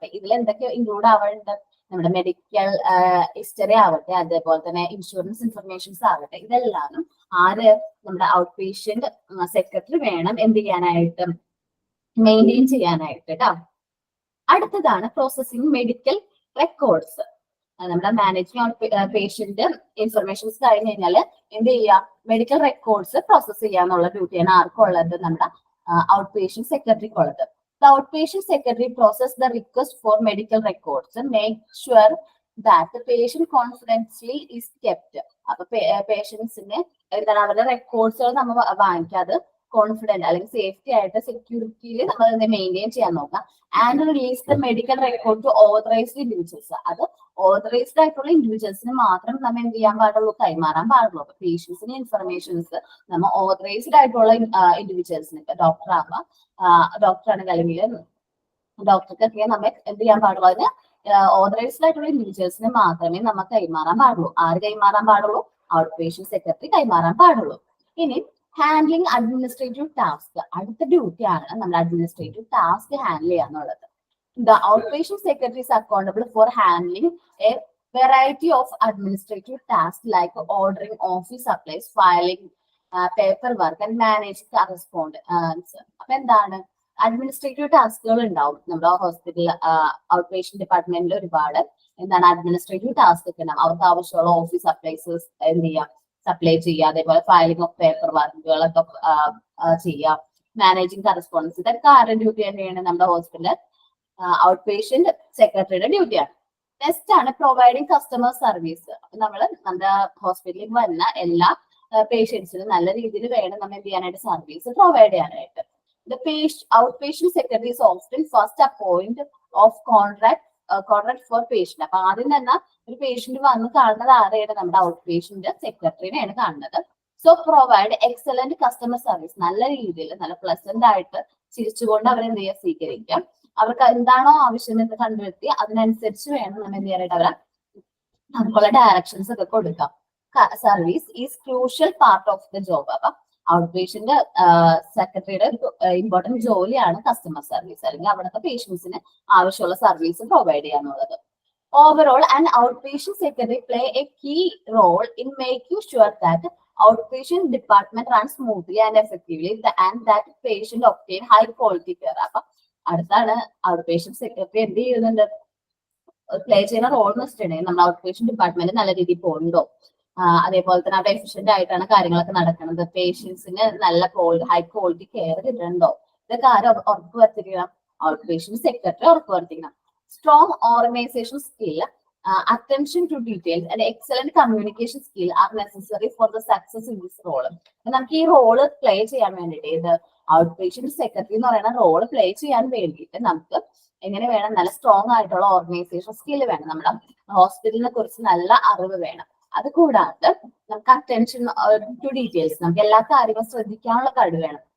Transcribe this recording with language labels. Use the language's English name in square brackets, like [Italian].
[Malayalam] അപ്പൊ ഇതിൽ എന്തൊക്കെ ഇൻക്ലൂഡ് ആവേണ്ടത്, നമ്മുടെ മെഡിക്കൽ ഹിസ്റ്ററി ആവട്ടെ, അതേപോലെ തന്നെ ഇൻഷുറൻസ് ഇൻഫർമേഷൻസ് ആവട്ടെ, ഇതെല്ലാം നമ്മുടെ ഔട്ട് പേഷ്യന്റ് സെക്രട്ടറി വേണം എന്ത് ചെയ്യാനായിട്ട്, മെയിൻറ്റെയിൻ ചെയ്യാനായിട്ട് കേട്ടോ. അടുത്തതാണ് പ്രോസസിങ് മെഡിക്കൽ റെക്കോർഡ്സ്. നമ്മുടെ മാനേജിങ് പേഷ്യന്റ് ഇൻഫർമേഷൻസ് കഴിഞ്ഞ് കഴിഞ്ഞാൽ എന്ത് ചെയ്യുക, മെഡിക്കൽ റെക്കോർഡ്സ് പ്രോസസ് ചെയ്യാന്നുള്ള ഡ്യൂട്ടിയാണ് ആർക്കുള്ളത്, നമ്മുടെ ഔട്ട് പേഷ്യന്റ് സെക്രട്ടറിക്ക് ഉള്ളത്. [English] The outpatient secretary process the request for medical records and make sure that the patient confidentially is kept. [Malayalam] അപ്പൊ പേഷ്യൻസിന് എന്താണ് അവരുടെ റെക്കോർഡ്സുകൾ നമ്മൾ വാങ്ങിക്കാതെ കോൺഫിഡന്റ് അല്ലെങ്കിൽ സേഫ്റ്റി ആയിട്ട് സെക്യൂരിറ്റിയിൽ നമ്മൾ മെയിൻറ്റെയിൻ ചെയ്യാൻ നോക്കാം. [English] And release the medical record to authorised individuals. [Malayalam] അത് ഓതറൈസ്ഡ് ആയിട്ടുള്ള ഇൻഡിവിജ്വൽസിന് മാത്രം നമ്മൾ എന്ത് ചെയ്യാൻ പാടുള്ളൂ, കൈമാറാൻ പാടുള്ളൂ. അപ്പൊ പേഷ്യൻസിന് ഇൻഫർമേഷൻസ് നമ്മൾ ഓതറൈസ്ഡ് ആയിട്ടുള്ള ഇൻഡിവിജ്വൽസിന്, ഇപ്പൊ ഡോക്ടർ ആവാം, ഡോക്ടർ ആണെങ്കിൽ അല്ലെങ്കിൽ ഡോക്ടർക്കൊക്കെ നമ്മൾ എന്ത് ചെയ്യാൻ പാടുള്ളൂ, അതിന് ഓതറൈസ്ഡ് ആയിട്ടുള്ള ഇൻഡിവിജ്വൽസിന് മാത്രമേ നമ്മൾ കൈമാറാൻ പാടുള്ളൂ. ആര് കൈമാറാൻ പാടുള്ളൂ, ഔട്ട് പേഷ്യന്റ് സെക്രട്ടറി കൈമാറാൻ പാടുള്ളൂ. ഇനി ഹാൻഡ്ലിംഗ് അഡ്മിനിസ്ട്രേറ്റീവ് ടാസ്ക്, അടുത്ത ഡ്യൂട്ടിയാണ് നമ്മൾ അഡ്മിനിസ്ട്രേറ്റീവ് ടാസ്ക് ഹാൻഡിൽ ചെയ്യാന്നുള്ളത്. [English] The outpatient secretary is accountable for handling a variety of administrative tasks like ordering office supplies, filing paperwork and managing correspondence. [Malayalam] അപ്പൊ എന്താണ്, അഡ്മിനിസ്ട്രേറ്റീവ് ടാസ്കുകൾ ഉണ്ടാവും നമ്മുടെ ഹോസ്പിറ്റൽ ഔട്ട് പേഷ്യന്റ് ഡിപ്പാർട്ട്മെന്റിൽ. ഒരുപാട് എന്താണ് അഡ്മിനിസ്ട്രേറ്റീവ് ടാസ്ക് ഒക്കെ ഉണ്ടാവും. അവർക്ക് ആവശ്യമുള്ള ഓഫീസ് സപ്ലൈസ് എന്ത് ചെയ്യാം, സപ്ലൈ ചെയ്യുക, അതേപോലെ ഫയലിംഗ് ഓഫ് പേപ്പർ വർക്കുകളൊക്കെ ചെയ്യാം, മാനേജിങ് കറസ്പോണ്ടൻസ്, ഇതൊക്കെ ആരുടെ ഡ്യൂട്ടി തന്നെയാണ്, നമ്മുടെ ഹോസ്പിറ്റൽ ഔട്ട് പേഷ്യന്റ് സെക്രട്ടറിയുടെ ഡ്യൂട്ടിയാണ്. നെക്സ്റ്റ് ആണ് പ്രൊവൈഡിങ് കസ്റ്റമർ സർവീസ്. അപ്പൊ നമ്മൾ നമ്മുടെ ഹോസ്പിറ്റലിൽ വരുന്ന എല്ലാ പേഷ്യൻസിനും നല്ല രീതിയിൽ വേണം നമ്മൾ എന്ത് ചെയ്യാനായിട്ട്, സർവീസ് പ്രൊവൈഡ് ചെയ്യാനായിട്ട്. [English] Outpatient secretary is often first appoint of contract for patient. [Malayalam] അപ്പൊ ആദ്യം തന്നെ ഒരു പേഷ്യന്റ് വന്ന് കാണുന്നത് ആരെയാണ്, നമ്മുടെ ഔട്ട് പേഷ്യന്റ് സെക്രട്ടറിനെയാണ് കാണുന്നത്. [English] so provide excellent customer service, [Malayalam] നല്ല രീതിയിൽ നല്ല പ്ലസന്റ് ആയിട്ട് ചിരിച്ചുകൊണ്ട് അവരെന്ത് ചെയ്യുക, സ്വീകരിക്കാം. അവർക്ക് എന്താണോ ആവശ്യം എന്ന് കണ്ടെത്തി അതിനനുസരിച്ച് വേണം നമ്മൾ എന്ത് ചെയ്യാനായിട്ട് അവരെ നമുക്കുള്ള ഡയറക്ഷൻസ് ഒക്കെ കൊടുക്കാം. [English] Service is crucial part of the job. [Malayalam] അപ്പൊ ഔട്ട് പേഷ്യന്റ് സെക്രട്ടറിയുടെ ഇമ്പോർട്ടന്റ് ജോലിയാണ് കസ്റ്റമർ സർവീസ്, അല്ലെങ്കിൽ അവിടുത്തെ പേഷ്യൻസിന് ആവശ്യമുള്ള സർവീസ് പ്രൊവൈഡ് ചെയ്യാന്നുള്ളത്. [English] Overall and outpatient secretary play a key role in making sure that outpatient department runs smoothly and effectively and that patient obtain high quality care. [Malayalam] അപ്പൊ അടുത്താണ് out patient secretary എന്ത് ചെയ്യുന്നുണ്ട്, play ചെയ്യുന്ന role എന്ന് വെച്ചിട്ടുണ്ടെങ്കിൽ നമ്മുടെ out patient department നല്ല രീതിയിൽ പോകുന്നുണ്ടോ, അതേപോലെ തന്നെ അവിടെ എഫിഷ്യന്റ് ആയിട്ടാണ് കാര്യങ്ങളൊക്കെ നടക്കുന്നത്, പേഷ്യൻസിന് നല്ല ഹൈ ക്വാളിറ്റി കെയർ കിട്ടുന്നുണ്ടോ, ഇതൊക്കെ ആരും ഉറപ്പ് വരുത്തിക്കണം, ഔട്ട് പേഷ്യന്റ് സെക്രട്ടറി ഉറപ്പ് വരുത്തിക്കണം. [English] Strong organisation skill, attention to details and excellent communication skill are necessary for the success in this role. [Malayalam] നമുക്ക് ഈ റോള് പ്ലേ ചെയ്യാൻ വേണ്ടിയിട്ട്, ഇത് ഔട്ട് പേഷ്യന്റ് സെക്രട്ടറി എന്ന് പറയുന്ന റോള് പ്ലേ ചെയ്യാൻ വേണ്ടിയിട്ട് നമുക്ക് എങ്ങനെ വേണം, നല്ല സ്ട്രോങ് ആയിട്ടുള്ള ഓർഗനൈസേഷൻ സ്കിൽ വേണം, നമ്മുടെ ഹോസ്പിറ്റലിനെ കുറിച്ച് നല്ല അറിവ് വേണം. അത് കൂടാതെ നമുക്ക് അറ്റൻഷൻ ടു ഡീറ്റെയിൽസ്, നമുക്ക് എല്ലാ കാര്യങ്ങളും ശ്രദ്ധിക്കാനുള്ള കഴിവ് വേണം.